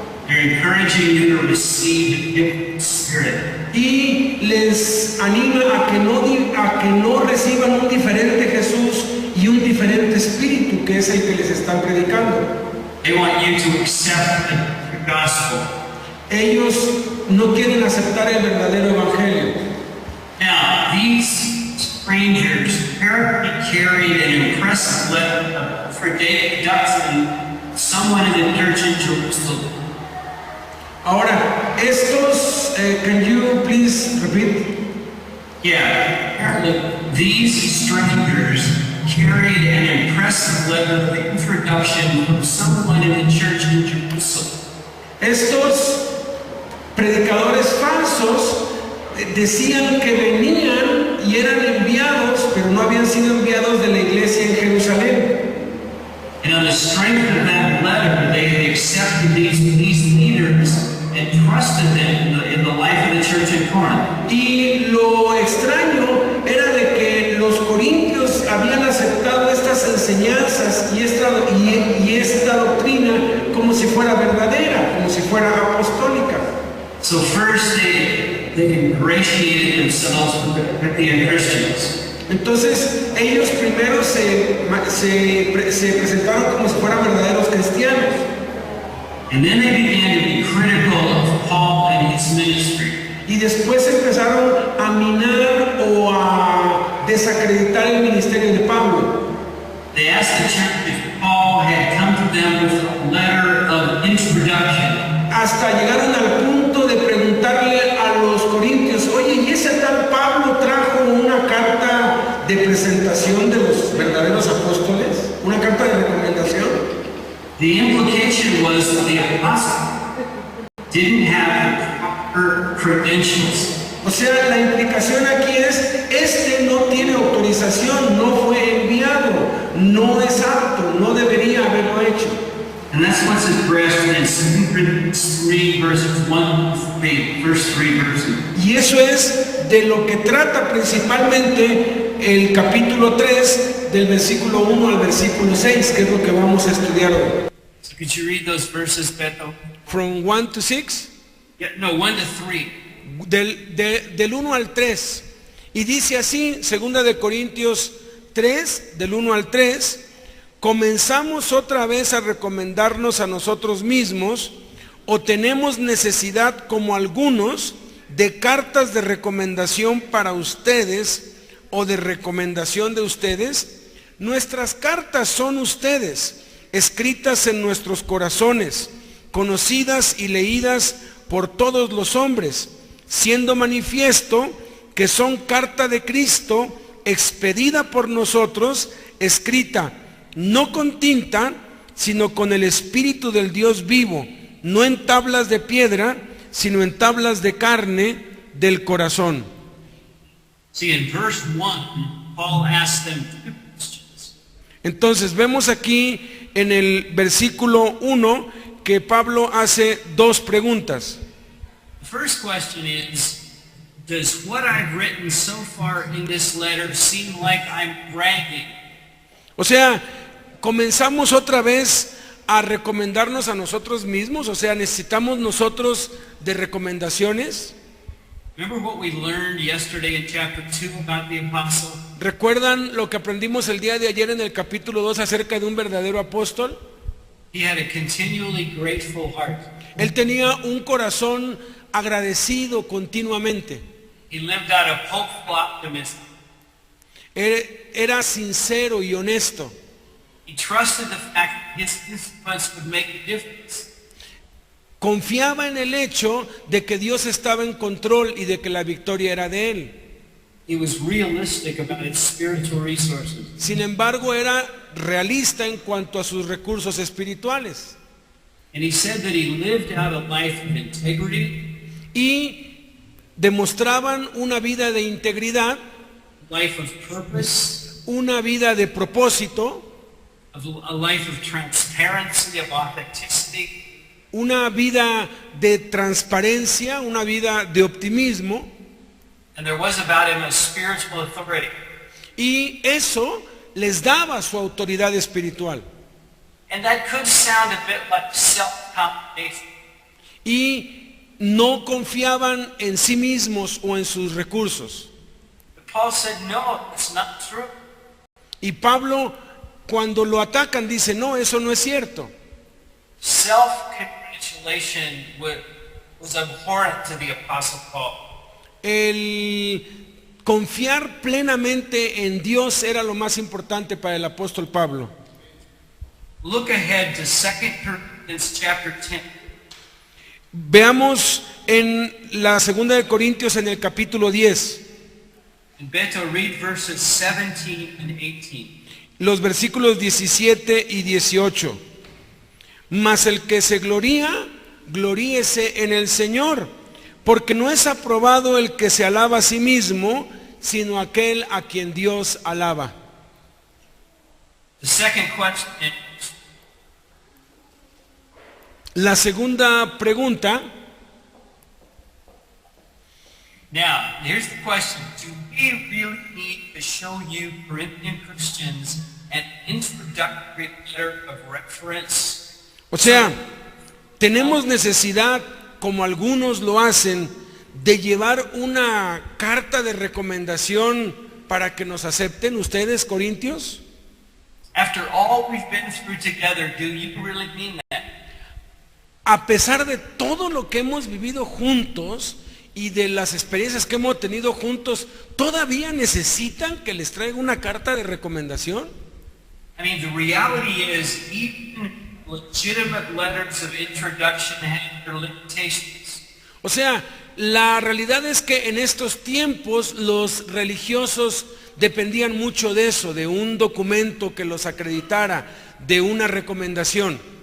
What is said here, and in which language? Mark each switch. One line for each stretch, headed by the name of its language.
English: They're encouraging you to receive the gift of the Spirit.
Spanish: Y les anima a que no reciban un diferente Jesús y un diferente espíritu, que es el que les están predicando.
English: They want you to accept the gospel.
Spanish: Ellos no quieren aceptar el verdadero evangelio.
English: Now, these strangers apparently carried an impressive letter of introduction to someone in the church in Jerusalem.
Spanish: Ahora, estos,
English: can you please repeat? Yeah, apparently these strangers carried an impressive letter of introduction from someone in the church in Jerusalem.
Spanish: Estos predicadores falsos decían que venían y eran enviados, pero no habían sido enviados de la iglesia en Jerusalén.
English: And on the strength of that letter, they had accepted these leaders and trusted them in the life of the church in Corinth.
Spanish: Y lo extraño era de que los corintios habían aceptado estas enseñanzas y esta doctrina como si fuera verdadera, como si fuera apostólica.
English: So first they ingratiated themselves with the Christians.
Spanish: Entonces ellos primero se presentaron como si fueran verdaderos cristianos.
English: And then they began to be critical of Paul and his ministry.
Spanish: Y después empezaron a minar o a desacreditar el ministerio de Pablo.
English: They asked the church if Paul had come to them with a letter of introduction.
Spanish: Hasta llegaron al punto de preguntarle a los corintios, oye, ¿y ese tal Pablo trajo una carta de presentación de los verdaderos apóstoles? ¿Una carta de recomendación?
English: The implication was that the apostle didn't have the proper credentials.
Spanish: O sea, la implicación aquí es, este no tiene autorización, no fue enviado, no es apto, no debería haberlo hecho.
English: And that's what's addressed in 2 Corinthians 3 verses 1 to verse 3 verses.
Spanish: Y eso es de lo que trata principalmente el capítulo 3 del versículo 1 al versículo 6, que es lo que vamos a estudiar hoy.
English: So could you read those verses, Beto? From 1 to 6. Yeah, no, 1 to 3.
Spanish: Del 1 al 3. Y dice así, segunda de Corintios 3, del 1 al 3, comenzamos otra vez a recomendarnos a nosotros mismos, o tenemos necesidad como algunos de cartas de recomendación para ustedes o de recomendación de ustedes. Nuestras cartas son ustedes, escritas en nuestros corazones, conocidas y leídas por todos los hombres, siendo manifiesto que son carta de Cristo, expedida por nosotros, escrita no con tinta, sino con el Espíritu del Dios vivo, no en tablas de piedra, sino en tablas de carne del corazón.
English: See, in verse 1, Paul asked them two questions.
Spanish: Entonces vemos aquí en el versículo 1 que Pablo hace dos preguntas.
English: The first question is, does what I've written so far in this letter seem like I'm bragging?
Spanish: O sea, comenzamos otra vez a recomendarnos a nosotros mismos, o sea, necesitamos nosotros de recomendaciones.
English: Remember what we learned yesterday in chapter 2 about the apostle?
Spanish: ¿Recuerdan lo que aprendimos el día de ayer en el capítulo 2 acerca de un verdadero apóstol?
English: He had a continually grateful heart.
Spanish: Él tenía un corazón agradecido continuamente.
English: He lived out of hopeful optimism.
Spanish: Era sincero y honesto.
English: He trusted the fact that his disciplines would make a difference.
Spanish: Confiaba en el hecho de que Dios estaba en control y de que la victoria era de él.
English: He was realistic about his spiritual resources.
Spanish: Sin embargo, era realista en cuanto a sus recursos espirituales.
English: And he said that he lived out a life of integrity,
Spanish: Y demostraban una vida de integridad,
English: life of purpose,
Spanish: una vida de propósito,
English: a life of transparency, of authenticity,
Spanish: una vida de transparencia, una vida de optimismo.
English: and there was about him a spiritual authority.
Spanish: Y eso les daba su autoridad espiritual.
English: And that could sound a bit like self-condemnation.
Spanish: y no confiaban en sí mismos o en sus recursos.
English: But Paul said, no, it's not true.
Spanish: Y Pablo, cuando lo atacan, dice, no, eso no es cierto.
English: Self-congratulation was abhorrent to the Apostle Paul.
Spanish: El confiar plenamente en Dios era lo más importante para el apóstol Pablo.
English: Look ahead to 2 Corinthians chapter 10.
Spanish: Veamos en la segunda de Corintios en el capítulo 10,
English: And Beto, read verses 17 and 18.
Spanish: los versículos 17 y 18. Mas el que se gloría, gloríese en el Señor, porque no es aprobado el que se alaba a sí mismo, sino aquel a quien Dios alaba.
English: The second question is,
Spanish: La segunda pregunta,
English: now, here's the question. Do we really need to show you Corinthian Christians an introductory letter of reference?
Spanish: o sea, tenemos necesidad, como algunos lo hacen, de llevar una carta de recomendación para que nos acepten ustedes, corintios.
English: After all we've been through together, do you really mean that?
Spanish: A pesar de todo lo que hemos vivido juntos y de las experiencias que hemos tenido juntos, ¿todavía necesitan que les traiga una carta de recomendación?
English: I mean, the reality is even legitimate letters of introduction have their limitations.
Spanish: O sea, la realidad es que en estos tiempos los religiosos dependían mucho de eso, de un documento que los acreditara, de una recomendación.